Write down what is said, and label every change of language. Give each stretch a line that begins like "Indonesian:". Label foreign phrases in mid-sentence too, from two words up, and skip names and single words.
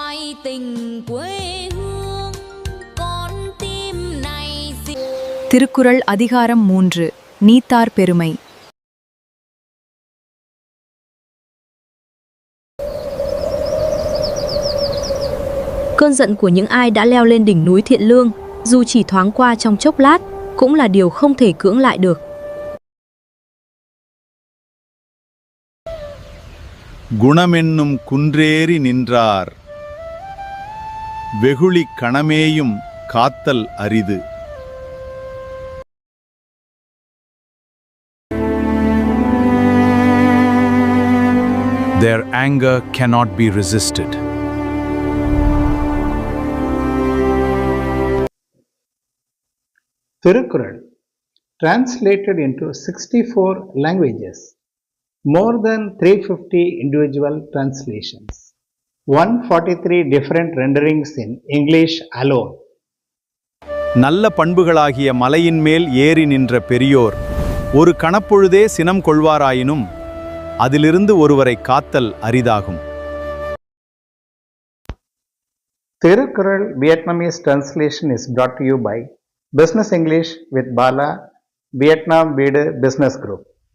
Vietnamese: tình quê hương con tim này
Tamil: திருக்குறள் அதிகாரம் 3 நீத்தார் பெருமை.
Vietnamese: Cơn giận của những ai đã leo lên đỉnh núi Thiện Lương, dù chỉ thoáng qua trong chốc lát, cũng là điều không thể cưỡng lại được.
Tamil: குணமென்னும் குன்றேறி நின்றார் வெகுளி கணமேயும் காத்தல் அரிது.
English: Their anger cannot be resisted. Thirukkural, translated into 64 languages, more than 350 individual translations, 143 different renderings in English alone.
Tamil: நல்ல பண்புகளாகிய மலையின் மேல் ஏறி நின்ற பெரியோர் ஒரு கணப்பொழுதே சினம் கொள்வாராயினும் அதிலிருந்து ஒருவரை காத்தல் அரிதாகும்.
English: Thirukkural Vietnamese translation is brought to you by Business English with Bala, Vietnam வீடு Business Group.